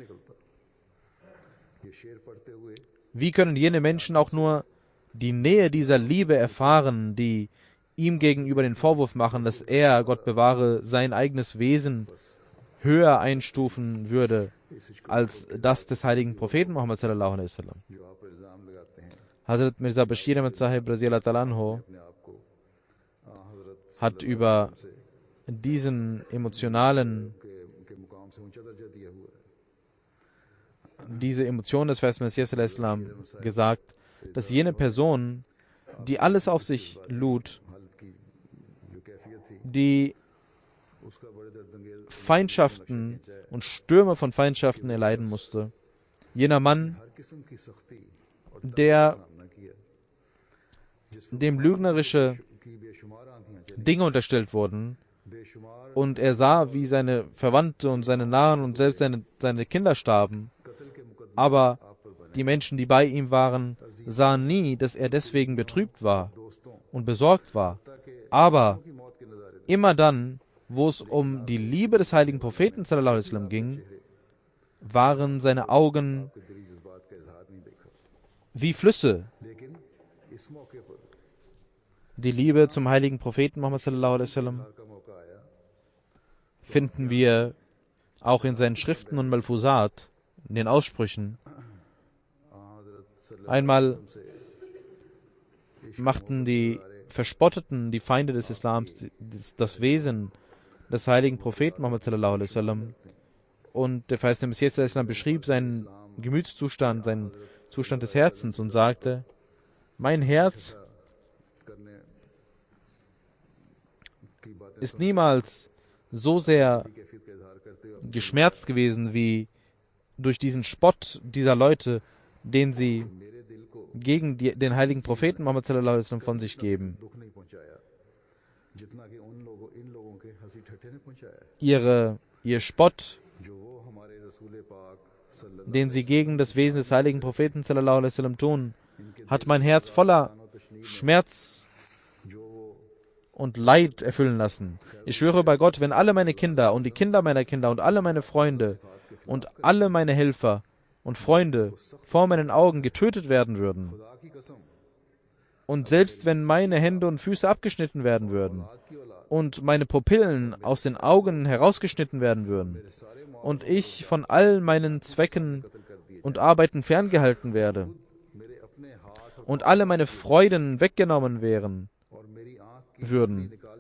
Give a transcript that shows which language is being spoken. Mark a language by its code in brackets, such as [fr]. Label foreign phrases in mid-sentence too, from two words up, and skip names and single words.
[de] Wie können jene Menschen auch nur die Nähe dieser Liebe erfahren, die ihm gegenüber den Vorwurf machen, dass er, Gott bewahre, sein eigenes Wesen höher einstufen würde als das des heiligen Propheten Muhammad [ar] صلى الله عليه وسلم. [de] Hazrat Mirza Bashir Ahmad Sahib [ar] رضي الله تعالى عنه [de] hat über diese Emotion des verheißenen Messias [ar] صلى الله عليه وسلم [de] gesagt, dass jene Person, die alles auf sich lud, die Feindschaften und Stürme von Feindschaften erleiden musste, jener Mann, dem lügnerische Dinge unterstellt wurden, und er sah, wie seine Verwandte und seine Nahen und selbst seine Kinder starben, aber die Menschen, die bei ihm waren, sahen nie, dass er deswegen betrübt war und besorgt war. Aber immer dann, wo es um die Liebe des heiligen Propheten [ar] صلى الله عليه وسلم [de] ging, waren seine Augen wie Flüsse. Die Liebe zum heiligen Propheten Muhammad [ar] صلى الله عليه وسلم [de] finden wir auch in seinen Schriften und Malfuzat, in den Aussprüchen. Einmal machten die Verspotteten, die Feinde des Islams, das Wesen des heiligen Propheten Muhammad [ar] صلى الله عليه وسلم, [de] und der verheißene Messias [ar] صلى الله عليه وسلم [de] beschrieb seinen Gemütszustand, seinen Zustand des Herzens und sagte: Mein Herz ist niemals so sehr geschmerzt gewesen wie durch diesen Spott dieser Leute, den sie gegen den heiligen Propheten Muhammad [ar] صلى الله عليه وسلم [de] von sich geben. Ihr Spott, den sie gegen das Wesen des heiligen Propheten [ar] صلى الله عليه وسلم [de] tun, hat mein Herz voller Schmerz und Leid erfüllen lassen. Ich schwöre bei Gott, wenn alle meine Kinder und die Kinder meiner Kinder und alle meine Freunde und alle meine Helfer und Freunde vor meinen Augen getötet werden würden, und selbst wenn meine Hände und Füße abgeschnitten werden würden und meine Pupillen aus den Augen herausgeschnitten werden würden und ich von all meinen Zwecken und Arbeiten ferngehalten werde und alle meine Freuden weggenommen würden,